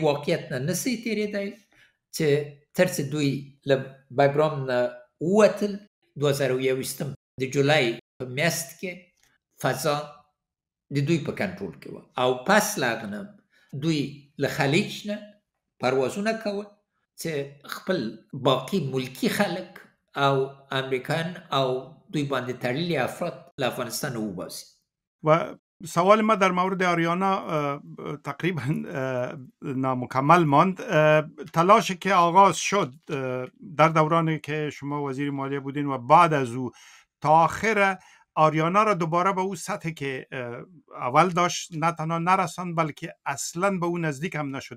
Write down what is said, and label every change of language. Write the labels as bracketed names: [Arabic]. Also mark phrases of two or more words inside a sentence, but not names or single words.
[Pashto] واقعیت نه نسی تېرېدی چې تر څه دوی له بګرام نه ووتل 2021 د جولای په میاشت کې فضا د دوی په کنټرول کې و او پس له هغه نه دوی له خلیج نه پروازونه کول چې خپل باقی ملکی خلک او امریکایان او دوی باندې تړلي افراد له افغانستان وباسي. [Persian] و سوال ما در مورد آریانا تقریبا نامکمل ماند. تلاشی که آغاز شد در دورانی که شما وزیر مالیه بودین و بعد از او تا آخر آریانا را دوباره به اون سطحی که اول داشت نه تنها نرساند بلکه اصلا به اون نزدیک هم نشد.